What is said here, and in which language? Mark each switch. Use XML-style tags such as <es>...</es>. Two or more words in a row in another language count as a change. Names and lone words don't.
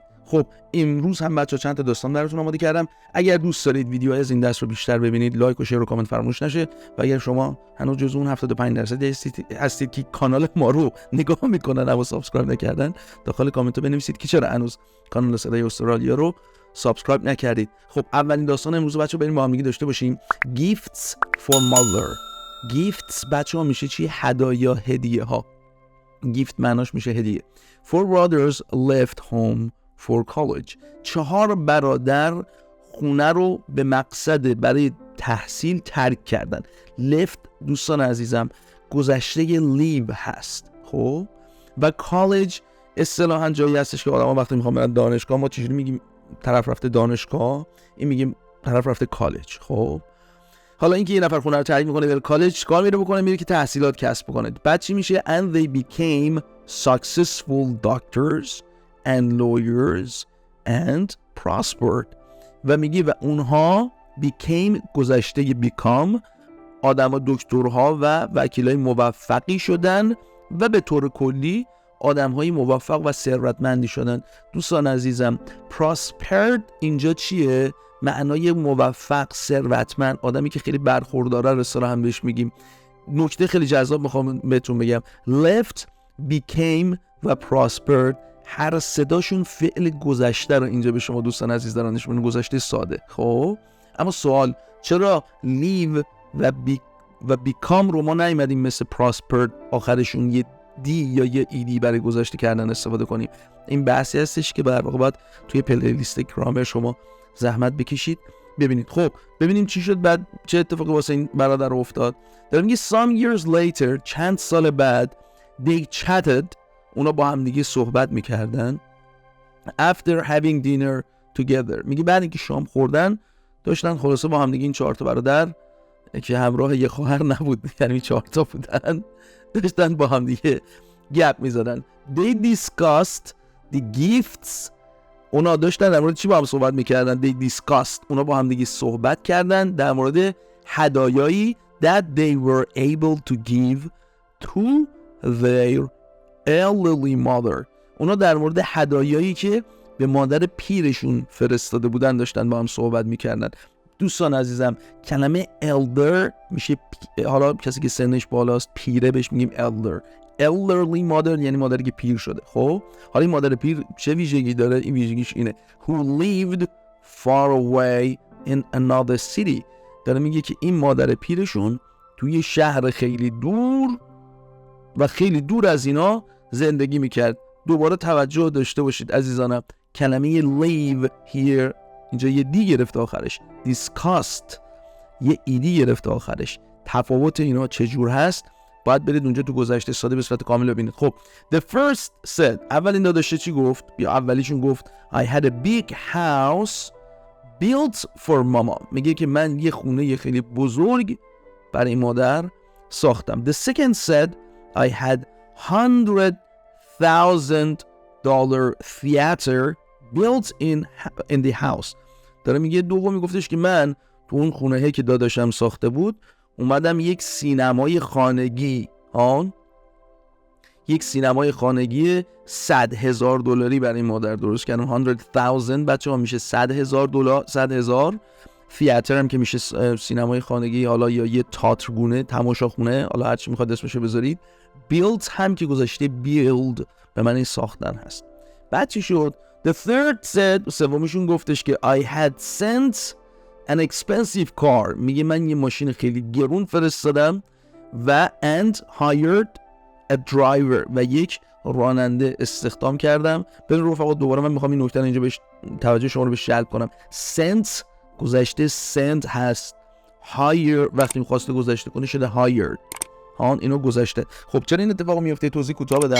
<fa>خب امروز هم بچه‌ها چند تا داستان براتون آماده کردم. اگر دوست دارید ویدیوهای از این دست رو بیشتر ببینید لایک و شیر و کامنت فراموش نشه و اگر شما هنوز جزو اون 75% هستید که کانال ما رو نگاه میکنن اما سابسکرایب نکردن، داخل کامنت بنویسید که چرا هنوز کانال صدای استرالیا رو سابسکرایب نکردید. خب اولین داستان امروز بچه‌ها بریم با هم دیگه داشته باشیم.</fa> <en>Gifts for mother. Gifts</en> <fa>بچه‌ها میشه چی؟ هدایا، هدیه ها. gift معناش میشه هدیه.</fa> <en>4 brothers left home for college.</en> <fa>4 برادر خونه رو به مقصد برای تحصیل ترک کردن. left دوستان عزیزم گذشته leave هست. خب و college اصطلاحاً جایی هستش که آدم‌ها وقتی میخوام برن دانشگاه ما چجوری میگیم طرف رفته دانشگاه، این میگیم طرف رفته کالج. خب حالا اینکه یه نفر خونه رو ترک میکنه بره کالج، کار میره بکنه، میره که تحصیلات کسب کنه. بعد چی میشه؟</fa> <en>and they became successful doctors and lawyers and prospered.</en> <fa>و میگی و اونها became گذشته become آدم دکترها و وکیلای موفقی شدن و به طور کلی آدم‌های موفق و ثروتمندی شدن. دوستان عزیزم prospered اینجا چیه؟ معنای موفق، ثروتمند، آدمی که خیلی برخورداره رو اصطلاحاً بهش میگیم. نکته خیلی جذاب میخوام بهتون بگم. left، became و prospered هر صداشون فعل گذشته رو اینجا به شما دوستان عزیز دارن نشون میدن، گذشته ساده. خب اما سوال چرا leave و become رو ما نیومدیم مثل prospered آخرشون یه دی یا یه ایدی برای گذشته کردن استفاده کنیم؟ این بحثی هستش که در واقع باید توی پلیلیست گرامر شما زحمت بکشید ببینید. خب ببینیم چی شد بعد، چه اتفاقی واسه این برادر افتاد. داره میگه</fa> <en>some years later</en> <fa>چند سال بعد</fa> <en>they chatted</en> <fa>اونا با هم دیگه صحبت میکردن</fa> <en>after having dinner together.</en> <fa>میگه بعد اینکه شام خوردن داشتن خلاصه با هم دیگه این 4 تا برادر که همراه یه خواهر نبود یعنی 4 تا بودن داشتن با هم دیگه گپ میزدن.</fa> <en>they discussed the gifts.</en> <fa>اونا داشتن در مورد چی با هم صحبت میکردن؟</fa> <en>they discussed</en> <fa>اونا با هم دیگه صحبت کردن در مورد هدایایی</fa> <en>that they were able to give to their elderly mother.</en> <fa>اونا در مورد هدایایی که به مادر پیرشون فرستاده بودن داشتن با هم صحبت میکردن. دوستان عزیزم کلمه elder میشه حالا کسی که سنش بالاست پیره بهش میگیم elder.</fa> <en>elderly mother</en> <fa>یعنی مادری که پیر شده. خب حالا این مادر پیر چه ویژگی داره؟ این ویژگیش اینه</fa> <en>who lived far away in another city.</en> <fa>داره میگه که این مادر پیرشون توی شهر خیلی دور و خیلی دور از اینا زندگی میکرد. دوباره توجه داشته باشید عزیزانم کلمه</fa> <en>live here</en> <fa>اینجا یه دی گرفته آخرش، discussed یه ایدی گرفته آخرش. تفاوت اینا چجور هست باید برید اونجا تو گذشته ساده به صورت کامل ببینید.</fa> <en>خب the first said</en> <fa>اولین داشته چی گفت؟ یا اولیشون گفت</fa> <en>I had a big house built for mama.</en> <fa>میگه که من یه خونه خیلی بزرگ برای مادر ساختم.</fa> <en>the second said I had $100,000 theater built in the house.</en> <fa>داره میگه دومی گفتش که من تو اون خونه که داداشم ساخته بود اومدم یک سینمای خانگی یک سینمای خانگی $100,000 برای مادر درست کردم. 100,000 بچه ها میشه $100,000. 100,000 تئاتر هم که میشه سینمای خانگی حالا یا یه تئاترگونه تماشاخونه حالا هر چی میخواد اسمشو بذارید. build هم که گذاشته build به معنی ساختن هست. بعد چی شد؟</fa> <en>the third said</en> <fa>سومیشون گفتش که</fa> <en>I had sent an expensive car.</en> <fa>میگه من یه ماشین خیلی گرون فرستادم و</fa> <en>and hired a driver</en> <fa>و یک راننده استخدام کردم. ببین رفقا دوباره من میخوام این نکته اینجا بهش توجه شما رو بهش جلب کنم. sent گذشته sent هست. hire وقتی می‌خواسته گذشته کنه شده hired. اینو گذشته. خب چرا این اتفاق میفته؟ توضیح کوتاه بدم.</fa>